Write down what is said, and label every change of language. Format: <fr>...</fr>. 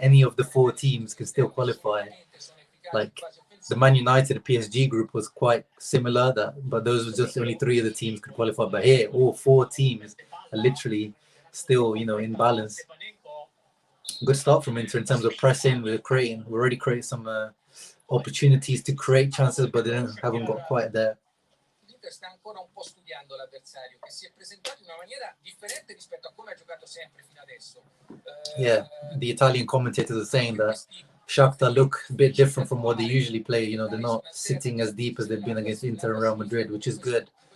<en>Any of the 4 teams can still qualify. Like the Man United PSG group was quite similar, but those were just only 3 of the teams could qualify. But here, all 4 teams are literally still, you know, in balance. Good start from Inter in terms of pressing. We already created some opportunities to create chances, but they haven't got quite there.</en> <it>L'Inter sta ancora un po' studiando l'avversario, che si è presentato in una maniera differente rispetto a come ha giocato sempre fino adesso.</it> <en>Yeah, the Italian commentators are saying that Shakhtar look a bit different from what they usually play. You know, they're not sitting as deep as they've been against Inter and Real Madrid, which is good.</en>